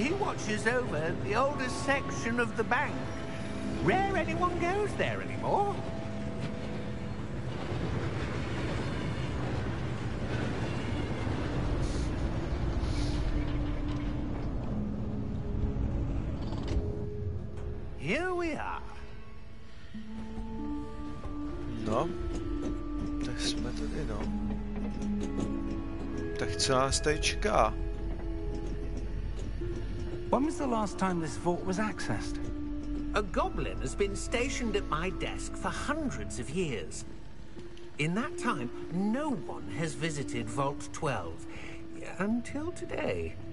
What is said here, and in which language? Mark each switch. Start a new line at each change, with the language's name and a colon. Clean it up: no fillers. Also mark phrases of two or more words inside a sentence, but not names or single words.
English: He watches over the oldest section of the bank. Rare anyone goes there anymore. Here we are.
Czech: No, tak jsme tady, no. Tak co nás tady čeká?
English: When was the last time this vault was accessed? A goblin has been stationed at my desk for hundreds of years. In that time, no one has visited Vault 12 until today.